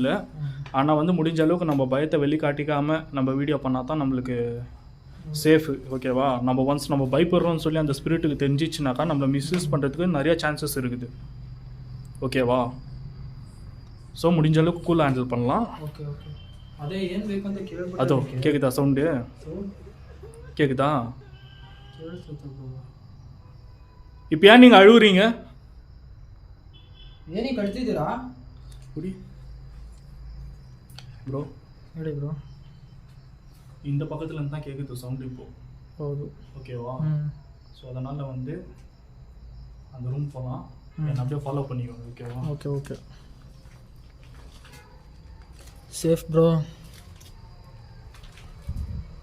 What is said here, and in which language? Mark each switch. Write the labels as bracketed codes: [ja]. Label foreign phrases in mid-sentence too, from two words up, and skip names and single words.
[ta] ஆனால் வந்து முடிஞ்ச அளவுக்கு நம்ம பயத்தை வெளிக்காட்டிக்காமல் நம்ம வீடியோ பண்ணால் தான் நம்மளுக்கு சேஃபு. ஓகேவா? நம்ம பயப்படுறோம்னு சொல்லி அந்த ஸ்பிரிட்டுக்கு தெரிஞ்சிச்சுனாக்கா நம்மளை மிஸ்யூஸ் பண்ணுறதுக்கு நிறைய சான்சஸ் இருக்குது. ஓகேவா? ஸோ முடிஞ்ச அளவுக்கு கூலாக ஹேண்டில் பண்ணலாம். [kn] ಅದೇ ಏನು ಬೇಕಂತ ಕೇಳ್ಬಿಟ್ಟು. [ta] அதோ கேக்குதா சவுண்டு? கேக்குதா? இப்போ ஏன் நீங்கள் அழுவுறீங்க? [kn] ಏನಕ್ಕೆ ಕಳ್ತಿದ್ದೀರಾ [ta] குடி ப்ரோ. [kn] ಹೇಳಿ ಬ್ರೋ. [ta] இந்த பக்கத்துல இருந்து தான் கேட்குது சவுண்ட் இப்போ. [kn] ಹೌದು. [ta] ஓகேவா? ஸோ அதனால் வந்து அந்த ரூம் போகலாம். என்னை அப்படியே ஃபாலோ பண்ணிக்கோங்க. ஓகேவா? [en] OK safe bro.